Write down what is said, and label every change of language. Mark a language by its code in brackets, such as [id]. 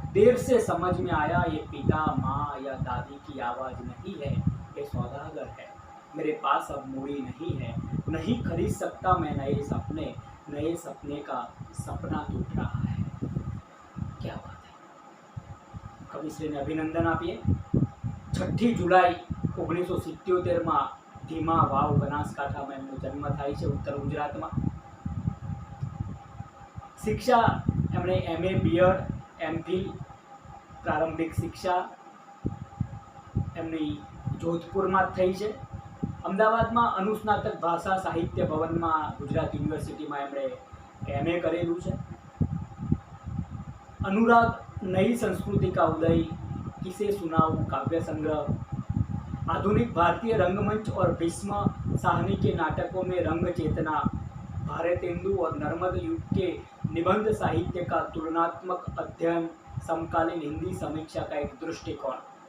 [hi] देर से समझ में आया ये पिता, माँ या दादी की आवाज़ नहीं है, ये सौदागर है. मेरे पास अब मूड़ी नहीं है, नहीं खरीद सकता मैं नए सपने. नए सपने का सपना टूट रहा है. क्या बात है. [gu] કવિશ્રીને અભિનંદન આપીએ. 6 જુલાઈ 1977માં ધીમા વાવ બનાસકાંઠામાં એમનો જન્મ થાય છે, ઉત્તર ગુજરાતમાં. શિક્ષા એમણે MA BEd MPhil પ્રારંભિક શિક્ષા એમની જોધપુરમાં થઈ છે. અમદાવાદમાં અનુસ્નાતક ભાષા સાહિત્ય ભવનમાં ગુજરાત યુનિવર્સિટીમાં એમણે MA કરેલું છે. [hi] अनुराग नई संस्कृति का उदय, किसे सुनाऊं काव्य संग्रह, आधुनिक भारतीय रंगमंच और भीष्म साहनी के नाटकों में रंग चेतना, भारतेंदु और नर्मद युग के निबंध साहित्य का तुलनात्मक अध्ययन, समकालीन हिंदी समीक्षा का एक दृष्टिकोण.